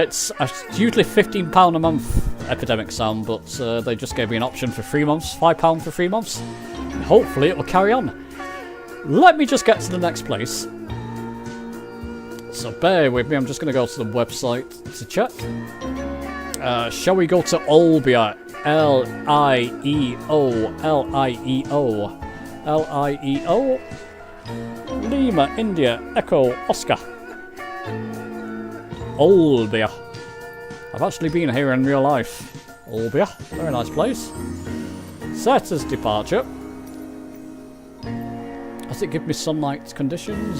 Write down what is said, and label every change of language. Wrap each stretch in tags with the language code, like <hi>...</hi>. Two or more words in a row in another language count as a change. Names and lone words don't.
<en>It's usually £15 a month, Epidemic Sound, but they just gave me an option for 3 months, £5 for 3 months. Hopefully it will carry on. Let me just get to the next place. So bear with me, I'm just going to go to the website to check. Shall we go to Olbia? L-I-E-O. L-I-E-O. L-I-E-O. Lima, India, Echo, Oscar. Olbia. I've actually been here in real life. Olbia, very nice place. Set as departure. Does it give me sunlight conditions?</en>